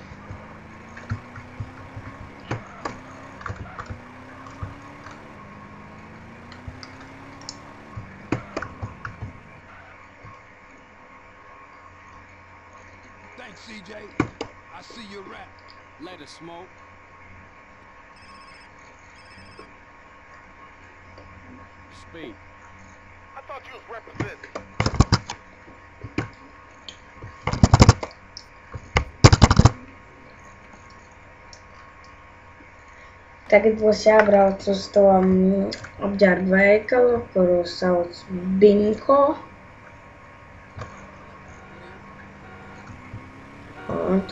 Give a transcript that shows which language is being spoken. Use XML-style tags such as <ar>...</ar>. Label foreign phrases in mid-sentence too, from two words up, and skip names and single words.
<en>Thanks, CJ. I see your rap. Let her smoke. Speak. I thought you was representing.</en> <lv>Tagad būs jābrauc uz to apģērbu veikalu, kuru sauc Binko. Un tā.</lv>